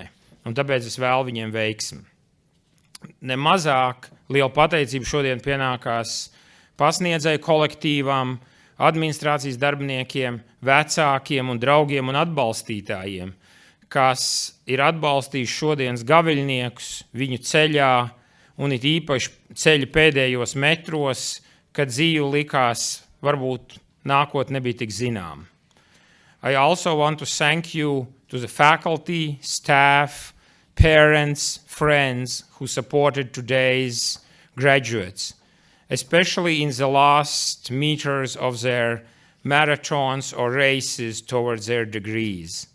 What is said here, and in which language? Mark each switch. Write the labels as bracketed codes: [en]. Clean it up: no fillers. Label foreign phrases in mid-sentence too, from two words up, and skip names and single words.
[lv] Un tāpēc es vēlu viņiem veiksmi. Nemazāk liela pateicība šodien pienākās pasniedzēju kolektīvam, administrācijas darbiniekiem, vecākiem un draugiem un atbalstītājiem, kas ir atbalstījuši šodienas gaviļniekus viņu ceļā un it īpaši ceļa pēdējos metros, kad dzīve likās varbūt nākotne nebija tik zinām. [en] I also want to thank you to the faculty, staff, parents, friends who supported today's graduates, especially in the last meters of their marathons or races towards their degrees.